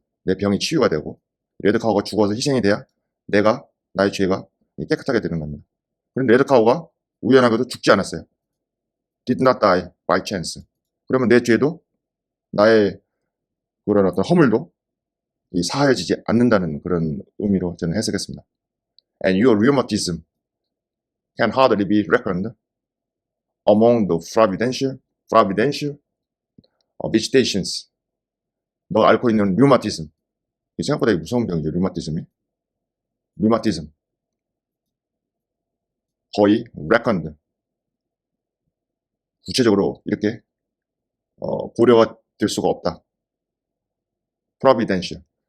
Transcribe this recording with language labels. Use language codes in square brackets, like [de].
[ko] 내 병이 치유가 되고 레드카우가 죽어서 희생이 돼야 나의 죄가 깨끗하게 되는 겁니다. 그런데 레드카우가 우연하게도 죽지 않았어요. [en] did not die by chance. [ko] 그러면 내 죄도 나의 그런 어떤 허물도 사하여지지 않는다는 그런 의미로 저는 해석했습니다. [en] And your rheumatism can hardly be reckoned among the providential visitations. [ko] 너 앓고 있는 류마티즘. 생각보다 무서운 병이죠, 류마티즘이. 류마티즘. 거의 reckoned. 구체적으로 이렇게 고려가 될 수가 없다. [en] providential.